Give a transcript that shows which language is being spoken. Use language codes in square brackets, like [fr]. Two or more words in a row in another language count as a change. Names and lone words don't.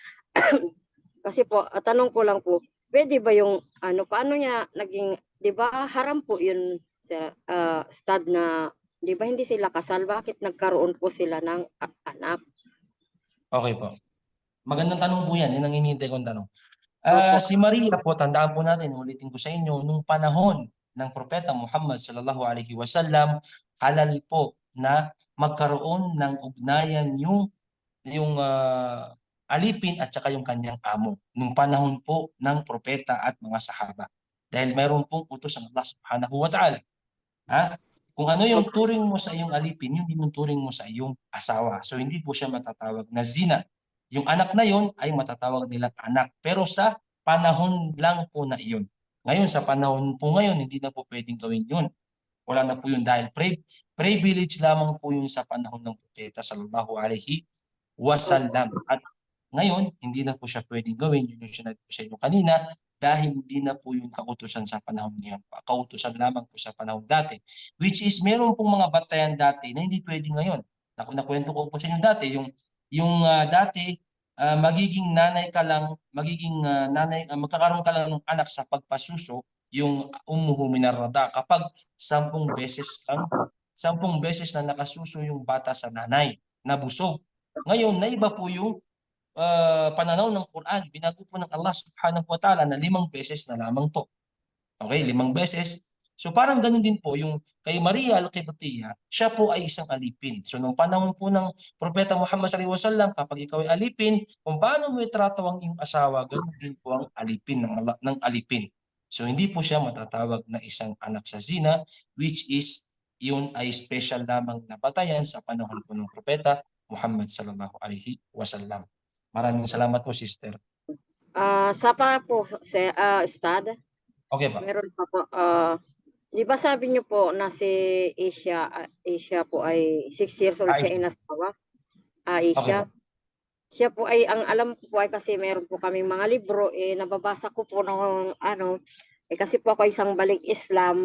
[tl] Kasi po, tanong ko lang po, pwede ba yung paano niya naging, 'di ba haram po yun sa stud na, 'di ba hindi sila kasal, bakit nagkaroon po sila ng anak? Okay po. Magandang tanong po yan. Yun ang hinihintay kong tanong. Opo. Si Maria po, tandaan po natin, ulitin ko sa inyo, nung panahon ng Propeta Muhammad [ar] صلى الله عليه وسلم, [tl] halal po na magkaroon ng ugnayan yung alipin at saka yung kanyang amo nung panahon po ng propeta at mga sahaba. Dahil mayroon pong utos ng Allah [ar] سبحانه وتعالى. [tl] Kung ano yung turing mo sa iyong alipin, yun din yung turing mo sa iyong asawa. So hindi po siya matatawag na zina. Yung anak na yun ay matatawag nilang anak. Pero sa panahon lang po na iyon. Ngayon, sa panahon po ngayon, hindi na po pwedeng gawin yun. Wala na po yun dahil privilege lamang po yun sa panahon ng propeta [ar] صلى الله عليه وسلم. [tl] At ngayon, hindi na po siya pwedeng gawin. Yun yung sinabi ko sa inyo kanina, dahil hindi na po yung kautusan sa panahon niya. Kautusan lamang po sa panahon dati. [en] Which is, [tl] meron pong mga batayan dati na hindi pwedeng ngayon. Nakwento ko po sa inyo dati, dati, magiging nanay ka lang, magkakaroon ka lang ng anak sa pagpasuso, yung umuhuminarada kapag 10 beses na nakasuso yung bata sa nanay na busog. Ngayon, naiba po yung pananaw ng Quran. Binago po ng Allah [ar] سبحانه وتعالى [tl] na 5 beses na lamang po. Okay, 5 beses. So parang ganun din po yung kay Maria al-Qibtiyya, siya po ay isang alipin. So nung panahon po ng Propeta Muhammad [ar] صلى الله عليه وسلم, [tl] kapag ikaw ay alipin, kung paano mo itrato ang iyong asawa, ganun din po ang alipin ng alipin. So hindi po siya matatawag na isang anak sa zina, [en] which is [tl] yun ay special lamang na batayan sa panahon po ng Propeta Muhammad [ar] صلى الله عليه وسلم. [tl] Maraming salamat po, sister. Sa pa po, Stad, Okay pa. meron pa po, di ba sabi niyo po na si Asia po ay 6 [en] years old [tl] siya inasawa? Asia. Okay. Siya po ay, ang alam ko po ay kasi meron po kaming mga libro, nababasa ko po ng kasi po ako isang balik Islam.